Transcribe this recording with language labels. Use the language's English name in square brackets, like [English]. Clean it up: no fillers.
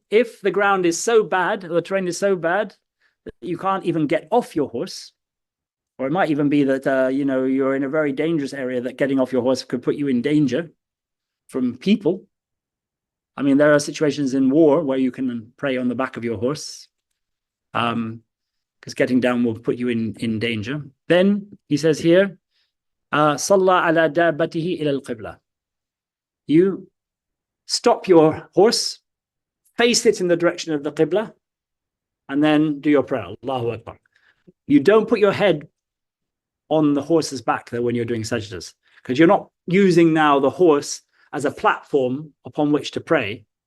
[English] If the ground is so bad, the terrain is so bad, that you can't even get off your horse, or it might even be that you're in a very dangerous area that getting off your horse could put you in danger from people. I mean, there are situations in war where you can pray on the back of your horse, because getting down will put you in danger. Then he says here, [Arabic] صَلَّى عَلَى دَابَّتِهِ إِلَى الْقِبْلَةِ. [English] You stop your horse, face it in the direction of the Qibla, and then do your prayer. Allahu Akbar. You don't put your head on the horse's back there when you're doing sajdas, because you're not using now the horse as a platform upon which to pray.